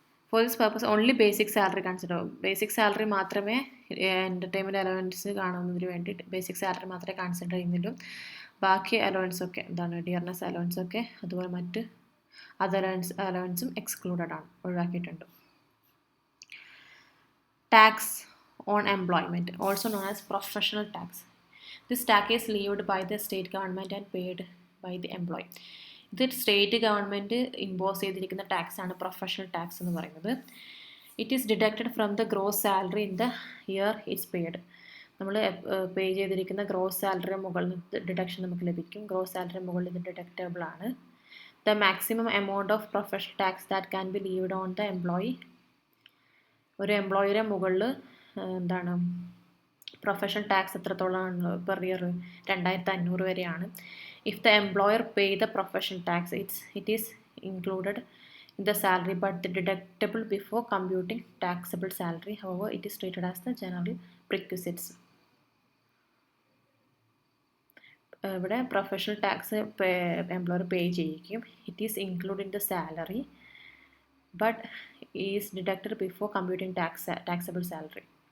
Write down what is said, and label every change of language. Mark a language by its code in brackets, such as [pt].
[en] For this purpose only basic salary consider. [ml] Basic salary മാത്രമേ entertainment allowance കാണുന്നതിന് വേണ്ടി basic salary മാത്രമേ consider ചെയ്യുന്നുള്ളൂ. ബാക്കി അലവൻസൊക്കെ എന്താണ്? ഡിയർനെസ് അലവൻസൊക്കെ അതുപോലെ മറ്റ് അതർ അലവൻസും എക്സ്ക്ലൂഡഡ് ആണ്, ഒഴിവാക്കിയിട്ടുണ്ട്. [en] Tax on employment, also known as professional tax. This tax is levied by the state government and paid by the employee. [ml] ഇത് സ്റ്റേറ്റ് ഗവൺമെൻറ് ഇമ്പോസ് ചെയ്തിരിക്കുന്ന ടാക്സാണ് പ്രൊഫഷണൽ ടാക്സ് എന്ന് പറയുന്നത്. [en] It is deducted from the gross salary in the year it's paid. [ml] നമ്മൾ പേ ചെയ്തിരിക്കുന്ന gross salary മുകളിൽ deduction നമുക്ക് ലഭിക്കും. Gross salary മുകളിൽ ഇത് ഡിഡക്റ്റബിൾ ആണ്. [en] The maximum amount of professional tax that can be levied on the employee. [ml] ഒരു എംപ്ലോയിയുടെ മുകളിൽ എന്താണ് പ്രൊഫഷണൽ ടാക്സ് എത്രത്തോളമാണ് പെർ ഇയർ? 2500 വരെയാണ്. [en] If the employer pay the professional tax it is included in the salary but the deductible before computing taxable salary. However, it is treated as the general perquisites. [ml] ഇവിടെ professional tax employer pay ചെയ്യിക്കും. [en] It is include in the salary but is deducted before computing taxable salary.